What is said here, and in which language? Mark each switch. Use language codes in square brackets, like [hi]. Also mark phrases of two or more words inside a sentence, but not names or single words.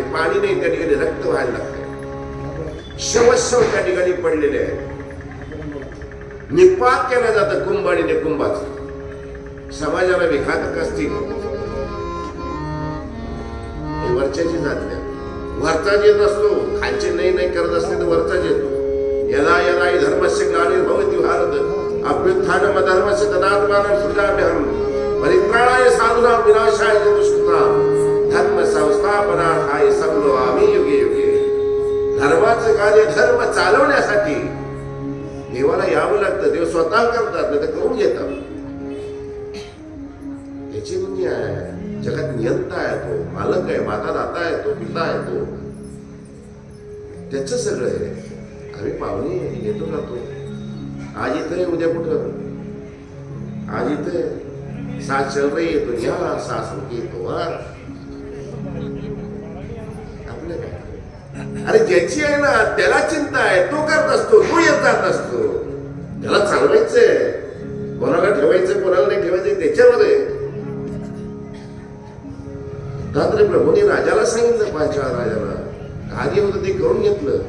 [mr] पाणी नाही, त्या ठिकाणी रक्त व्हायला लागते. शवशव त्या ठिकाणी पडलेले आहेत. निपात केला जातं कुंभ आणि निकुंभाचं. समाजाला विघातक असतील हे वरच्याची जातल्या. वरचाच येत असतो, खालचे नाही करत असले तर वरचाच येतो. [sa] यदा यदा धर्मस्य ग्लानिर्भवति भारत अभ्युत्थानम् अधर्मस्य तदात्मानं सृजाम्यहम् परित्राणाय साधूनां विनाशाय च दुष्कृतां धर्म संस्थापनार्थाय संभवामि युगे युगे. [mr] धर्माचं कार्य धर्म चालवण्यासाठी देवाला यावं लागतं. देव स्वतः करतात, नाही तर करून घेतात. त्याची दुनिया आहे. जगात नियंता आहे, तो मालक आहे, माता दाता आहे, तो पिता आहे, तो त्याच सगळं आहे. आम्ही पाहुणे येतो जातो. आज इथं उद्या कुठं, आज इथं [hi] साथ चल रही है तो यहाँ सास रुकी तो वहां. [mr] आपल्या काय, अरे ज्याची आहे ना त्याला चिंता आहे, तो करत असतो, तो येत जात असतो. त्याला चालवायचंय, कोणाला ठेवायचं कोणाला नाही ठेवायचं त्याच्यावर आहे. दत्तात्रय प्रभूंनी राजाला सांगितलं, पांचाळ राजाला कार्य होतं ते करून घेतलं.